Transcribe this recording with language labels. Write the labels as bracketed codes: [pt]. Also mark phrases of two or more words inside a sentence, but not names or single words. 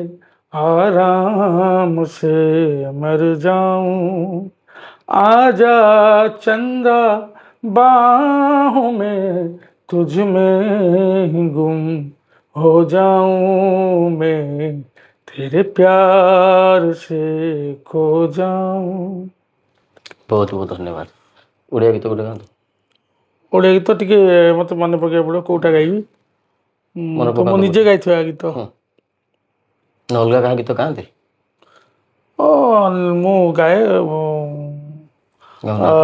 [hi] आराम से मर जाऊं, आजा चंदा बाहों में तुझ में ही गुम हो जाऊं, मैं तेरे प्यार से खो जाऊं। [or] ବହୁତ ବହୁତ ଧନ୍ୟବାଦ। ଓଡ଼ିଆ ଗୀତ ଗୋଟେ ଗାଆନ୍ତୁ। ଓଡ଼ିଆ ଗୀତ ଟିକେ ମୋତେ ମନେ ପକାଇବାକୁ ପଡ଼ିବ, କେଉଁଟା ଗାଇବି। ମନେ ତ ମୁଁ ପକାନ୍ତୁ ନିଜେ ଗୋଟେ। ଗାଇଥିବା ଗୀତ। ନା ଅଲଗା କାହା ଗୀତ ଗାଆନ୍ତି? ଓ ମୁଁ ଗାଏ, ଗାଉନାହାନ୍ତି।